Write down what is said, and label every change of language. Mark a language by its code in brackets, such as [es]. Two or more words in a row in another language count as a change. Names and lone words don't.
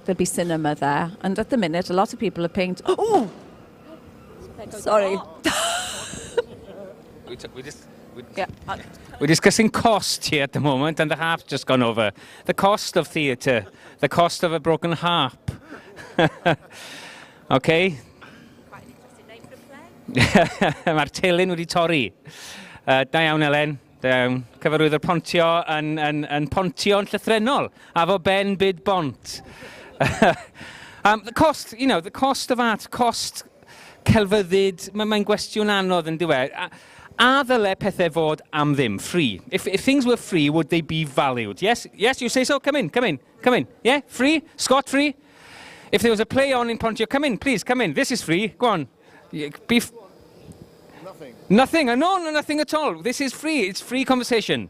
[en] There'll be cinema there. And at the minute, a lot of people are paying... Oh! Sorry. We're discussing cost here at the moment, and the harp's just gone over. The cost of theatre, the cost of a broken harp. [cy] Okay? Mae'r telyn wedi torri. Da iawn, Elen. Da iawn. Cyfarwyddwr Pontio yn Pontio yn llythrenol. A fo ben byd bont. [en] The cost, you know, the cost of art, [cy] cost celfyddyd, mae'n gwestiwn anodd yn diwedd. A ddyle pethau fod am ddim, [en] free? If things were free, would they be valued? Yes? Yes, you say so? Come in, come in, come in. Yeah? Free? Scot free? If there was a play on in Pontio, come in, please, come in. This is free. Go on. Nothing. Nothing? No, nothing at all. This is free. It's free conversation.